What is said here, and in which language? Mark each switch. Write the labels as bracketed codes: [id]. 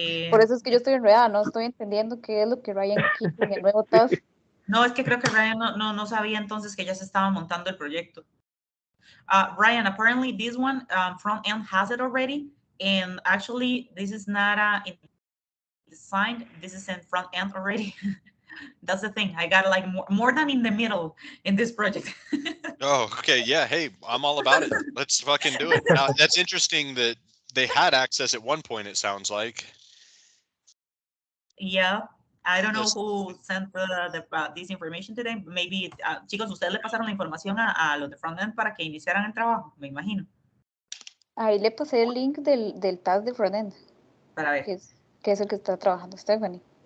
[es] Por eso es que yo estoy enredada, no estoy entendiendo qué es lo que Ryan quiere en el nuevo task. No, es que creo que Ryan no sabía entonces que ya se estaba montando el proyecto. [en] Ryan, apparently this one front end has it already, and actually this is not designed. This is in front end already. That's the thing. I got like more than in the middle in this project. Oh, okay. Yeah. Hey, I'm all about it. Let's fucking do it. Now, that's interesting that they had access at one point, it sounds like. Yeah. I don't know who sent this information today. [es] Maybe, chicos, ustedes le pasaron la información a los de frontend para que iniciaran el trabajo, me imagino. Ahí le pasé el link del task de frontend. Para ver. Que es el que está trabajando Stephanie.